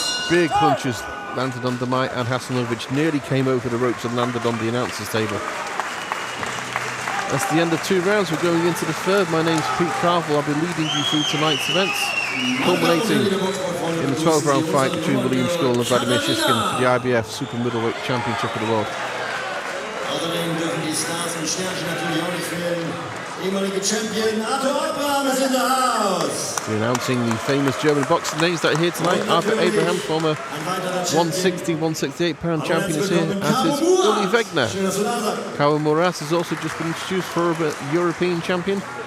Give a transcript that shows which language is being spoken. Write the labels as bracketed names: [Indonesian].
[English] Big punches landed on Demaj, and Hasanovic nearly came over the ropes and landed on the announcer's table. That's the end of 2 rounds. We're going into the 3rd. My name's Pete Carville. I'll be leading you through tonight's events, culminating in the 12-round fight between William Skull and Vladimir Shishkin for the IBF Super Middleweight Championship of the World. [German] Außerdem dürfen die Stars und Sternchen natürlich auch nicht fehlen. Ehemalige Champion [English] Arthur Abraham is in the house. We're announcing the famous German boxing names that are here tonight. Arthur Abraham, former 160, 168 pound champion, is here, as is Uli Wegner. Karo Moras has also just been introduced for a European champion.